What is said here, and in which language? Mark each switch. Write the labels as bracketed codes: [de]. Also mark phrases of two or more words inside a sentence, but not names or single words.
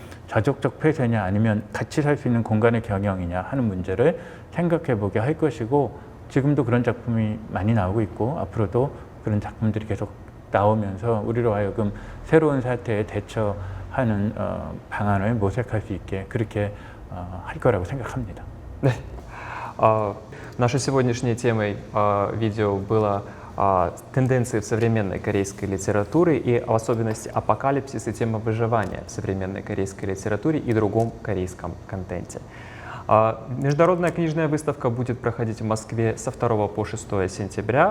[ko] 가족적 폐쇄냐 아니면 같이 살 수 있는 공간의 경영이냐 하는 문제를 생각해 보게 할 것이고 지금도 그런 작품이 많이 나오고 있고 앞으로도 그런 작품들이 계속 나오면서 우리로 하여금 새로운 사태에 대처하는 방안을 모색할 수 있게 그렇게 할 거라고 생각합니다. 네. [ru] Нашей сегодняшней темой видео было тенденции в современной корейской литературе и в особенности апокалипсис и тема выживания в современной корейской литературе и другом корейском контенте. Международная книжная выставка будет проходить в Москве со 2 по 6 сентября.